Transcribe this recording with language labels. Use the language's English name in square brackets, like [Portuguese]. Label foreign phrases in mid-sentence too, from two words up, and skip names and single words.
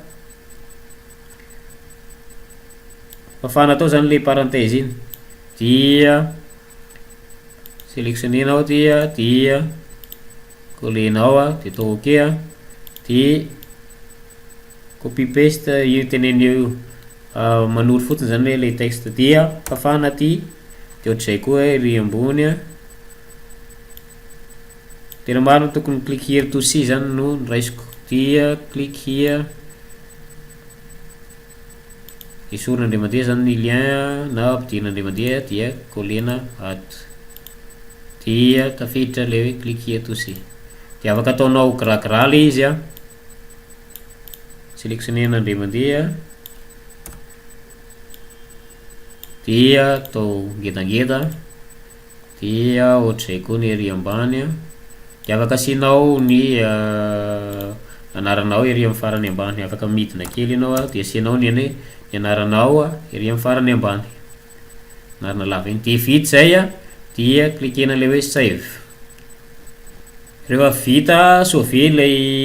[Malagasy] fafana atao zany le parenthèse iny dia sélectionnenao dia collenao de atao ok de [English] copy paste [Malagasy] io tenenio manoro fotsiny zany le texte dia fafana ty de ohatrizay koa ry ambony tena maro tokony [English] click here to see [Malagasy] zany no raisiko dia [English] click here [Malagasy] esorina indray mandeha zany ny lien na ampidirina indray mandeha dia collena ato dia tafiditra le hoe [English] click here to see [Malagasy] de afaka ataonao gras le izy sélectionnena indray mandeha dia atao ngedangeda dia ohatrizay koa ny ery ambany de afaka asianao ny anaranao ery amin'ny farany ambany afaka midina kely ianao de asianao ny anaranao ery amin'ny farany ambany anarana lava iny de vita zay dia cliquena le hoe save rehefa vita sauver lay